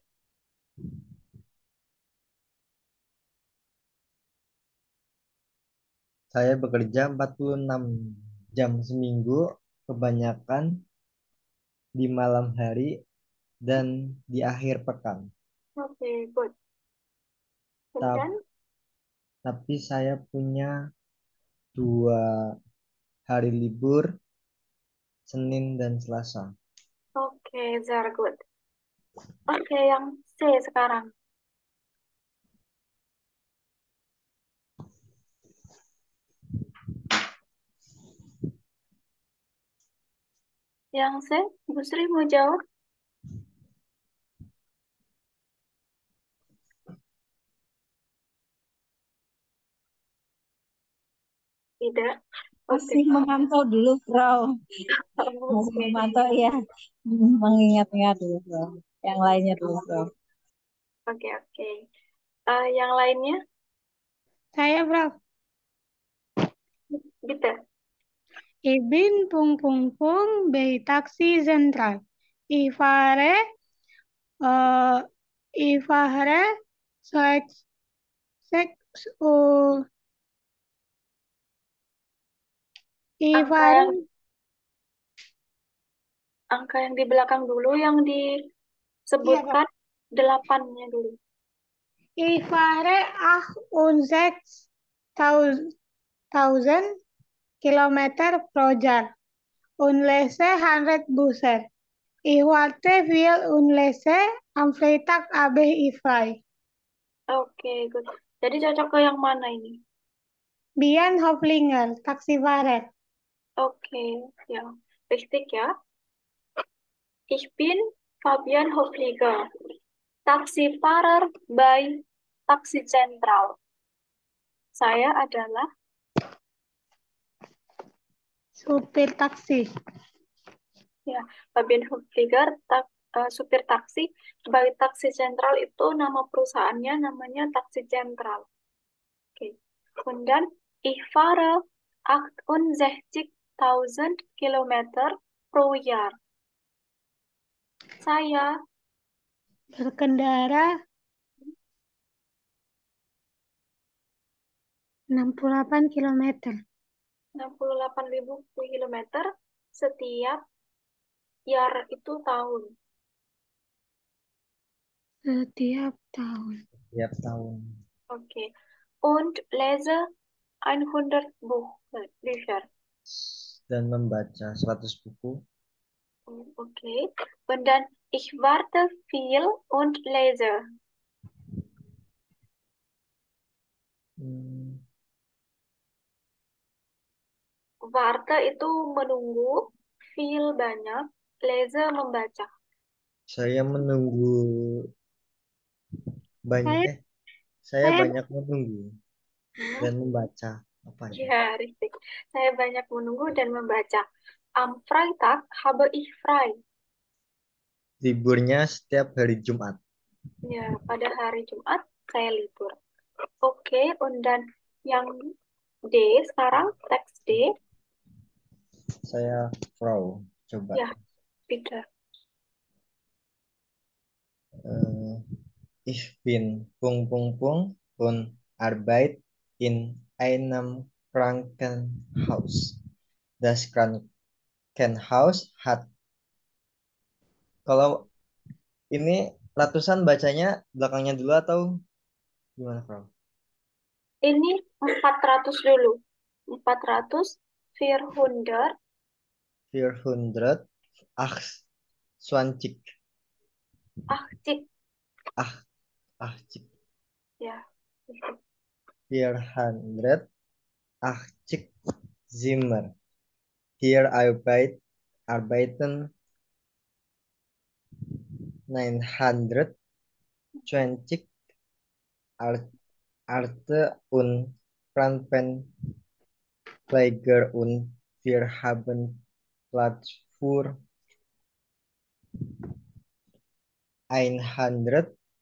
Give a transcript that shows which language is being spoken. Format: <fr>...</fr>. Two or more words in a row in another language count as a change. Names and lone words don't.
<id>Saya bekerja 46 jam seminggu, kebanyakan di malam hari dan di akhir pekan.</id> <en>Oke, good.</en> <id>Ta- Kemudian, Tapi saya punya 2 hari libur, Senin dan Selasa. oke,</id> <en>very good.</en> <id>Oke, yang C sekarang. Yang C, Bu Sri mau jawab? Tidak. Oke. Masih memantau dulu, Frau. Masih Oke. memantau ya. Mengingat-ingat dulu, Frau. Yang lainnya dulu, Frau. Oke, oke. Yang lainnya, Saya, Prof. gitu.</id> <de>Ich bin bei Taxi Zentral. Ich fahre, äh, ich fahre seit 6 Uhr. Ich</de> <id>Angka</id> <de>fahre,</de> <id>yang angka yang di belakang dulu, yang iya, Prof. disebutkan 8-nya dulu.</id> <de>Ich fahre 68.000 Kilometer pro Jahr und lese 100 Bücher. Ich warte viel und lese am Freitag habe ich frei.</de> <en>Oke, good.</en> <id>Jadi cocok ke yang mana ini?</id> <de>Bian Hoflinger, Taxifahrer.</de> <id>Oke, ya.</id> <de>Richtig ya. Ich bin Fabian Hofliger, Taxifahrer by Taxi Central.</de> <id>Saya adalah Supir taksi. ya Fabian Hofliger, supir taksi. By Taxi Central itu nama perusahaannya, namanya Taxi Central. Oke.</id> <de>Kemudian ich fahre 68.000 Kilometer pro Jahr.</de> <id>Saya Berkendara 68 kilometer 68.000 kilometer setiap year itu tahun. setiap tahun. Tiap tahun. Oke.</id> <de>Und lese 100 Bücher.</de> <id>Dan membaca 100 buku. Oke.</id> <de>Und dann ich warte viel und lese.</de> <id>Warte itu menunggu, viel banyak, lese membaca. Saya menunggu Saya, saya saya banyak menunggu dan membaca. Apa ya? Ya, richtig. Saya banyak menunggu dan membaca.</id> <de>Am Freitag habe ich frei.</de> <id>Liburnya setiap hari Jumat. Ya, pada hari Jumat saya libur. Oke,</id> <de>und dann</de> <id>yang D sekarang, teks D. Saya Frau. Coba. Ya,</id> <de>bitte. Ich bin ... und Arbeit in einem Krankenhaus. Das Krankenhaus hat.</de> <id>Kalau ini ratusan bacanya belakangnya dulu atau gimana, Frau? Ini 400 dulu. 400, 400, 400,</id> <de>Ach, 20. Cik. Achtzig.</de> <id>Ya.</id> <de>480 Zimmer. Hier arbeiten 920 Ärzte und Krankenpfleger und wir haben Platz für 100.</de>